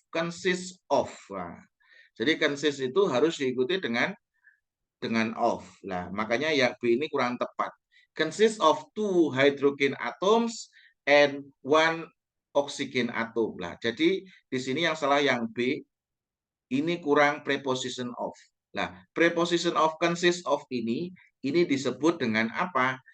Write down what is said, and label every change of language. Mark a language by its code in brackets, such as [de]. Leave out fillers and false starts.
[id] Consist of. Nah, jadi consist itu harus diikuti dengan of. Nah, makanya yang B ini kurang tepat. [en] Consist of 2 hydrogen atoms and 1 oxygen atom. [id] Nah, jadi di sini yang salah yang B, ini kurang preposition of. Nah, preposition of consist of ini disebut dengan apa?